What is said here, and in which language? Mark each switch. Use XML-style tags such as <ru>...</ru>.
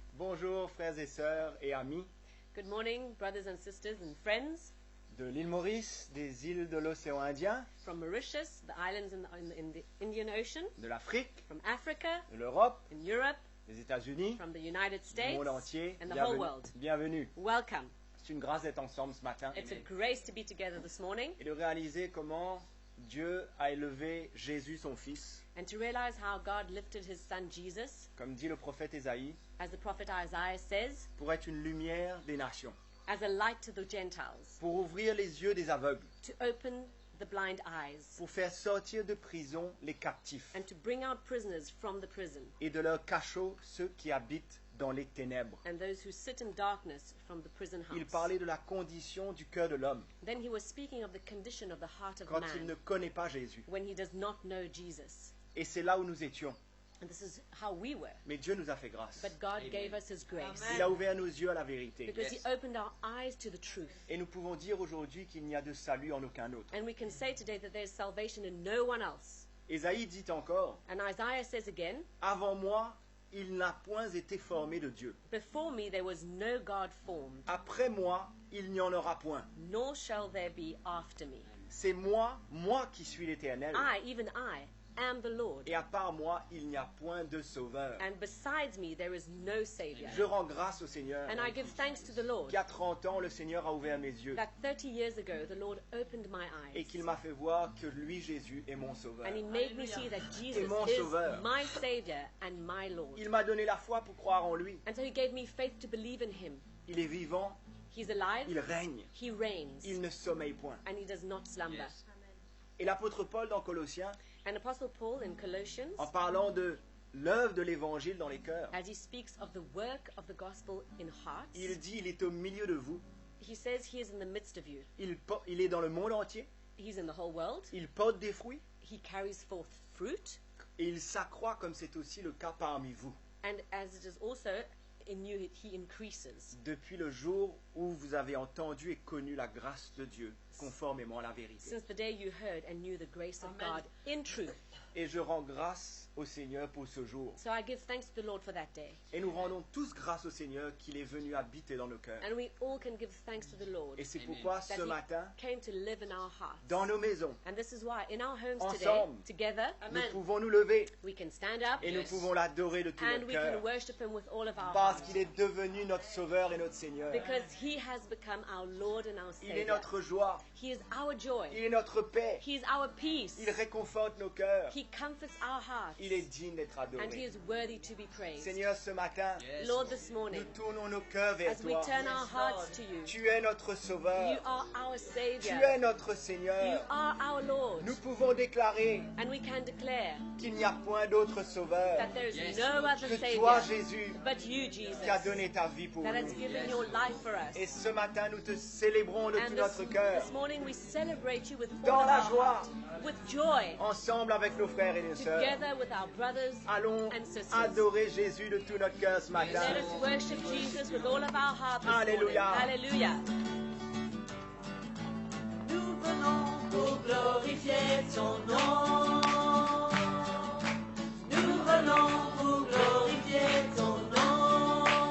<fr>Bonjour frères et sœurs et amis</fr> <en>Good morning, brothers and sisters and friends</en> <fr>de l'île Maurice, des îles de l'océan Indien,</fr> <en>from Mauritius, the islands in the Indian Ocean,</en> <fr>de l'Afrique,</fr> <en>from Africa,</en> <fr>de l'Europe,</fr> <en>in Europe,</en> <fr>des États-Unis,</fr> <en>from the United</en> <fr>du</fr> <en>States,</en> <fr>monde entier.</fr> <en>and the whole</en> <fr>Bienvenue.</fr> <en>world.</en> <fr>Bienvenue.</fr> <en>Welcome.</en> <fr>C'est une grâce d'être ensemble ce matin</fr> <en>It's a grace to be together this morning</en> <fr>et de réaliser comment Dieu a élevé Jésus, son Fils,</fr> <en>and to realize how God lifted his son Jesus,</en> <fr>comme dit le prophète Ésaïe,</fr> <en>as the prophet Isaiah says,</en> <fr>pour être une lumière des nations,</fr> <en>as a light to the Gentiles,</en> <fr>pour ouvrir les yeux des aveugles,</fr> <en>to open the blind eyes,</en> <fr>pour faire sortir de prison les captifs</fr> <en>and to bring out prisoners from the prison,</en> <fr>et de leur cachot ceux qui habitent dans les ténèbres.</fr> <en>and those who sit in darkness from the prison</en> <fr>Il</fr> <en>house.</en> <fr>parlait de la condition du cœur de l'homme</fr> <en>Then he was speaking of the condition of the heart of</en> <fr>quand il</fr> <en>man</en> <fr>ne connaît pas Jésus.</fr> <en>when he does not know Jesus.</en> <fr>Et c'est là où nous étions.</fr> <en>And this is how we were.</en> <fr>Mais Dieu nous a fait grâce.</fr> <en>But God gave us his grace</en> <fr>Il a ouvert nos yeux à la vérité.</fr> <en>because he opened our eyes to the truth.</en> <fr>Et nous pouvons dire aujourd'hui qu'il n'y a de salut en aucun autre.</fr> <en>And we can say today that there's salvation in no one else.</en> <fr>Ésaïe dit encore,</fr> <en>And Isaiah says again,</en> <fr>avant moi, il n'a point été formé de Dieu.</fr> <en>before me there was no God formed,</en> <fr>Après moi, il n'y en aura point.</fr> <en>nor shall there be after me.</en> <fr>C'est moi qui suis l'Éternel.</fr> <en>I, even I, am the Lord.</en> <fr>Et à part moi, il n'y a point de sauveur.</fr> <en>And besides me there is no Savior.</en> <fr>Je rends grâce au Seigneur.</fr> <en>And I give thanks to the Lord</en> <fr>Qu'à 30 ans, le Seigneur a ouvert mes yeux.</fr> <en>that 30 years ago the Lord opened my</en> <fr>Et</fr> <en>eyes.</en> <fr>qu'il m'a fait voir que lui, Jésus, est mon sauveur.</fr> <en>And he made me see that Jesus</en> <fr>mon</fr> <en>is</en> <fr>sauveur.</fr> <en>my Savior and my Lord.</en> <fr>Il m'a donné la foi pour croire en lui.</fr> <en>And so he gave me faith to believe in him.</en> <fr>Il est vivant,</fr> <en>He's alive,</en> <fr>il règne,</fr> <en>he reigns,</en> <fr>il ne sommeille point.</fr> <en>and he does not slumber.</en> <fr>Et l'apôtre Paul dans Colossiens,</fr> <en>And Apostle Paul in Colossians,</en> <fr>en parlant de l'œuvre de l'évangile dans les cœurs,</fr> <en>as he speaks of the work of the gospel in hearts,</en> <fr>il dit, il est au milieu de vous,</fr> <en>he says he is in the midst of you.</en> <fr>il est dans le monde entier,</fr> <en>He's in the whole world.</en> <fr>il porte des fruits,</fr> <en>He carries forth fruit,</en> <fr>et il s'accroît comme c'est aussi le cas parmi vous.</fr> <en>and as it is also in you, he increases.</en> <fr>Depuis le jour où vous avez entendu et connu la grâce de Dieu, conformément à la vérité.</fr> <en>Since the day you heard and knew the grace of God in truth.</en> <fr>Et je rends grâce au Seigneur pour ce jour.</fr> <en>So I give thanks to the Lord for that day.</en> <fr>Et nous rendons tous grâce au Seigneur qu'il est venu habiter dans nos cœurs.</fr> <en>And we all can give thanks to the Lord</en> <fr>Et c'est pourquoi</fr> <en>that</en> <fr>ce</fr> <en>he</en> <fr>matin,</fr> <en>came to live in our hearts.</en> <fr>dans nos maisons,</fr> <en>And this is why in our homes today,</en> <fr>Ensemble.</fr> <en>together,</en> <fr>nous pouvons nous lever</fr> <en>we can stand up</en> <fr>et nous pouvons l'adorer de tout</fr> <en>and</en> <fr>notre</fr> <en>we can</en> <fr>cœur.</fr> <en>worship him with all of our</en> <fr>Parce</fr> <en>hearts.</en> <fr>qu'il est devenu notre Sauveur et notre Seigneur.</fr> <en>Because he has become our Lord and our</en> <fr>Il est</fr> <en>Savior.</en> <fr>notre joie,</fr> <en>He is our joy.</en> <fr>il est notre paix,</fr> <en>He is our peace.</en> <fr>il réconforte nos cœurs,</fr> <en>He comforts our hearts.</en> <fr>il est digne d'être</fr> <en>And he</en> <fr>adoré.</fr> <en>is worthy to be praised.</en> <fr>Seigneur, ce matin,</fr> <en>Lord, this morning,</en> <fr>nous tournons nos cœurs vers</fr> <en>as we</en> <fr>toi.</fr> <en>turn our hearts to you,</en> <fr>Tu es notre</fr> <en>you</en> <fr>Sauveur,</fr> <en>are our</en> <fr>tu</fr> <en>Savior.</en> <fr>es notre</fr> <en>You</en> <fr>Seigneur.</fr> <en>are our Lord.</en> <fr>Nous pouvons déclarer</fr> <en>And we can declare</en> <fr>qu'il n'y a point d'autre Sauveur</fr> <en>that there is no other</en> <fr>que toi,</fr> <en>Savior</en> <fr>Jésus,</fr> <en>but you, Jesus,</en> <fr>qui as donné ta vie pour</fr> <en>that has</en> <fr>nous.</fr> <en>given your life for us.</en> <fr>Et ce matin, nous te célébrons de tout</fr> <en>And</en> <fr>notre cœur,</fr> <en>this morning we celebrate you with</en> <fr>Dans</fr> <en>all of</en> <fr>la</fr> <en>our</en> <fr>joie.</fr> <en>heart, with joy,</en> <fr>ensemble avec nos frères et nos sœurs.</fr> <en>together with our brothers</en> <fr>Allons</fr> <en>and sisters.</en> <fr>adorer Jésus de tout notre cœur ce matin.</fr> <en>Let us worship Jesus with all of our heart this</en> <fr>Alléluia.</fr> <en>morning. Hallelujah.</en> <fr>Nous venons pour glorifier ton nom. Nous venons pour glorifier ton nom.</fr>